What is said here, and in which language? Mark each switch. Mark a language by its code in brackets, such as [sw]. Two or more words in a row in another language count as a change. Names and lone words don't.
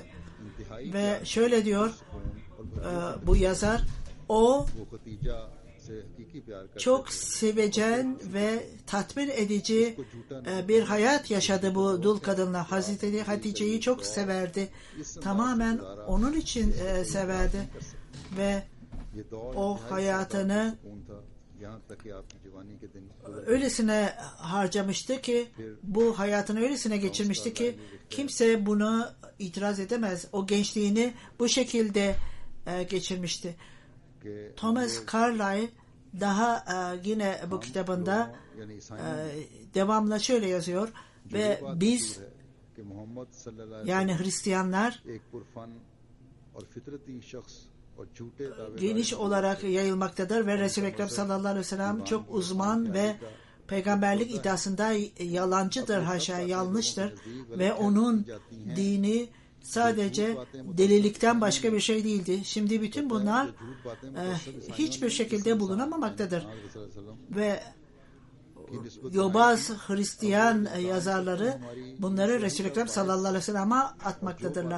[tr] Ve şöyle diyor bu yazar, o çok sevecen ve tatmin edici bir hayat yaşadı bu dul kadınla. Hazreti Hatice'yi çok severdi. Tamamen onun için severdi ve o hayatını [ur] یہاں تک کہ آپ کی جوانی کے دن گزر [tr] öylesine harcamıştı ki, bu hayatını öylesine geçirmişti ki kimse buna itiraz edemez. O gençliğini bu şekilde geçirmişti. [ur] के [tr] Thomas Carlyle daha yine bu kitabında [ur] یعنی عیسائیوں [tr] devamla şöyle yazıyor ve biz, [ur] کہ محمد [ar] صلى الله عليه [tr] yani Hristiyanlar, [ur] ایک پرفن اور فطرتی شخص اور جھوٹے دعوے [tr] geniş olarak yayılmaktadır ve Resul-i Ekrem [ar] صلى الله عليه وسلم [tr] çok uzman ve peygamberlik iddiasında yalancıdır, haşa yanlıştır ve onun dini sadece delilikten başka bir şey değildi. Şimdi bütün bunlar hiçbir şekilde bulunamamaktadır ve yobaz Hristiyan yazarları bunları Resul-i Ekrem [ar] صلى الله عليه وسلم'e [tr] atmaktadırlar.